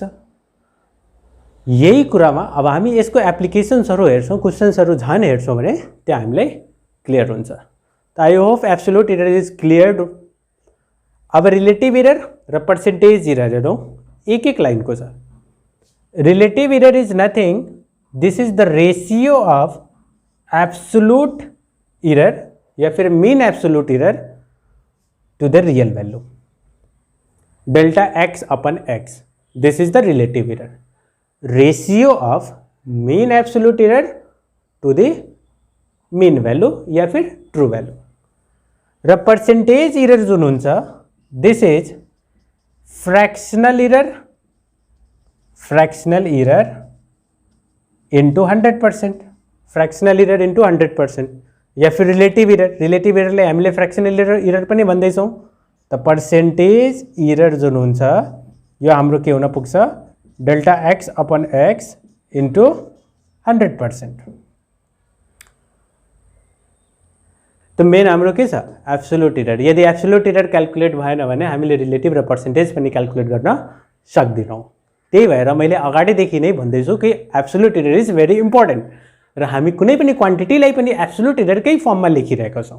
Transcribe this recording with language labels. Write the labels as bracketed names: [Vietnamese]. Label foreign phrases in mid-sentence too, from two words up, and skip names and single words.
[Nepali] यही कुरामा अब हामी यसको एप्लिकेसन्सहरू हेर्छौँ, क्वेसन्सहरू झन् हेर्छौँ भने त्यहाँ हामीलाई क्लियर हुन्छ। त [English] I hope absolute error is clear. [Nepali] अब [English] relative error [Nepali] र [English] percentage error [Nepali] हेरौँ, एक एक लाइनको छ। [English] relative error is nothing, this is the ratio of absolute error [Hindi] या फिर [English] mean absolute error to the real value, delta x upon x, this is the relative error. ratio of mean absolute error to the mean value [Hindi] या फिर [English] true value. र percentage error [Nepali] जुन हुन्छ [English] this is fractional error into 100%, fractional error into 100%, [Hindi] या फिर [English] रिलेटिव इररले हामीले fractional error [Nepali] पनि भन्दैछौँ। त [English] percentage error [Nepali] जुन हुन्छ यो हाम्रो के हुन पुग्छ [English] delta x upon x into 100%. [Hindi] तो मेन [Nepali] हाम्रो के छ [English] absolute error. [Nepali] यदि [English] absolute error [Nepali] क्याल्कुलेट भएन भने हामीले रिलेटिभ र पर्सेन्टेज पनि क्याल्कुलेट गर्न सक्दैनौँ। त्यही भएर मैले अगाडिदेखि नै भन्दैछु कि [English] absolute error is very important [Nepali] र हामी कुनै पनि क्वान्टिटीलाई पनि एब्सोल्युट इररकै फर्ममा लेखिरहेका छौँ।